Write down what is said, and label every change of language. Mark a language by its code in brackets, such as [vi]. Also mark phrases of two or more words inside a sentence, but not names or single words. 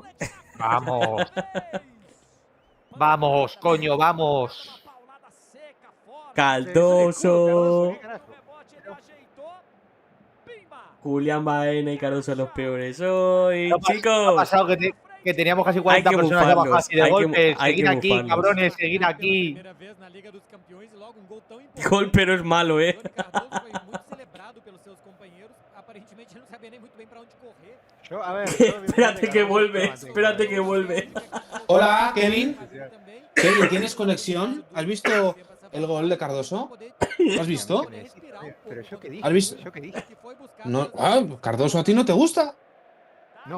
[es] ¡Vamos! ¡Vamos, coño, vamos! Cardoso. ¿Qué carajo? Julián Baena y Cardoso los peores hoy. ¿Qué ha Chicos. pasado? Que teníamos casi 40 Hay que personas ya bufarlos, bajadas y de hay que golpe. bu- hay Seguir que aquí, bufarlos. cabrones, seguir aquí. [pt] Primeira vez na Liga dos Campeões e logo gol tão importante. [es] Gol, pero es malo, [pt] Johnny Cardoso foi muito celebrado pelos seus companheiros. Aparentemente ele não sabia nem muito bem para onde correr. [es] Yo, a ver. Espérate que vuelve. Hola, Kevin. Também. Kevin, ¿tienes conexión? ¿Has visto el gol de Cardoso? ¿Lo has visto? Pero yo qué dije. ¿Has visto? Yo qué dije. No, Cardoso, ¿a ti no te gusta? No,